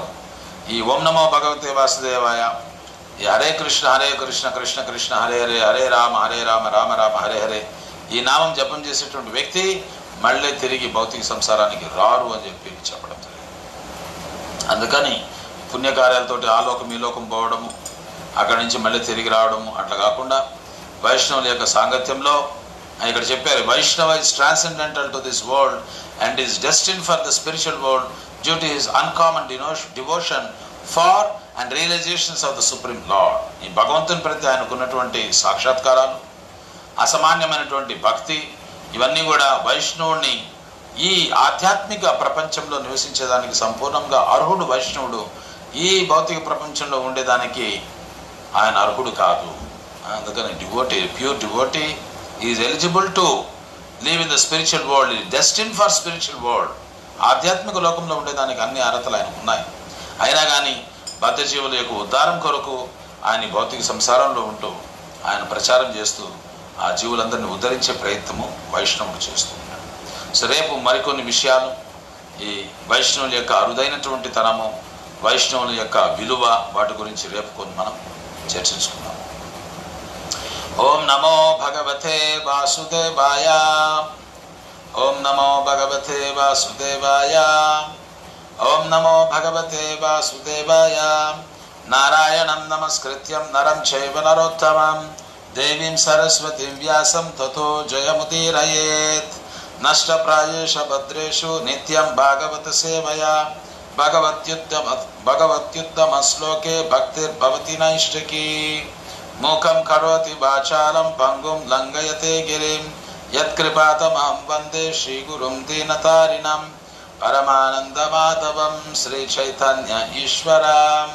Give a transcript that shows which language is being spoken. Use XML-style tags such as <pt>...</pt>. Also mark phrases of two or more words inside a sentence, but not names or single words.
<te>ఈ</te> <sa>ఓం నమో భగవతే వాసుదేవాయ,</sa> <te>ఈ</te> <sa>హరే కృష్ణ కృష్ణ కృష్ణ హరే హరే, హరే రామ రామ రామ హరే హరే,</sa> <te>ఈ నామం జపం చేసేటువంటి వ్యక్తి మళ్ళీ తిరిగి భౌతిక సంసారానికి రారు అని చెప్పి చెప్పడం జరిగింది. అందుకని పుణ్యకార్యాలతోటి ఆ లోకం ఈ లోకం పోవడము, అక్కడి నుంచి మళ్ళీ తిరిగి రావడము అట్లా కాకుండా వైష్ణవుల యొక్క సాంగత్యంలో ఇక్కడ చెప్పారు,</te> <en>Vaishnava is transcendental to this world and is destined for the spiritual world due to his uncommon devotion for and realizations of the Supreme Lord.</en> <te>ఈ భగవంతుని ప్రతి ఆయనకున్నటువంటి సాక్షాత్కారాలు, అసామాన్యమైనటువంటి భక్తి, ఇవన్నీ కూడా వైష్ణవుడిని ఈ ఆధ్యాత్మిక ప్రపంచంలో నివసించేదానికి సంపూర్ణంగా అర్హుడు. వైష్ణవుడు ఈ భౌతిక ప్రపంచంలో ఉండేదానికి ఆయన అర్హుడు కాదు.</te> <en>అందుకని devotee, pure devotee is eligible to live in the spiritual world, is destined for spiritual world.</en> <te>ఆధ్యాత్మిక లోకంలో ఉండేదానికి అన్ని అర్హతలు ఆయనకు ఉన్నాయి. అయినా కానీ బద్ధజీవుల యొక్క ఉద్ధారం కొరకు ఆయన భౌతిక సంసారంలో ఉంటూ ఆయన ప్రచారం చేస్తూ ఆ జీవులందరినీ ఉద్ధరించే ప్రయత్నము వైష్ణవుడు చేస్తూ ఉన్నాడు. సో రేపు మరికొన్ని విషయాలు, ఈ వైష్ణవుల యొక్క అరుదైనటువంటి తనము, వైష్ణవుల యొక్క విలువ, వాటి గురించి రేపు కొన్ని మనం చర్చించుకుందాం.</te> <sa>ఓం నమో భగవతే వాసుదేవాయ, ఓం నమో భగవతే వాసుదేవాయ, ఓం నమో భగవతే వాసుదేవాయ. నారాయణం నమస్కృత్యం నరం చైవ నరోత్తమం దేవీం సరస్వతీం వ్యాసం తతో జయముదీరయేత్. నష్టప్రాయేషు భద్రేషు నిత్యం భాగవత సేవయా భగవత్యుత్తమ శ్లోకే భక్తిర్భవతి నైష్టికీ. మూకం కరోతి వాచాలం పంగుం లంఘయతే గిరిం యత్కృపాతమహం వందే శ్రీగురుం దీనతారిణం పరమానందమాధవం శ్రీ చైతన్య ఈశ్వరం.</sa>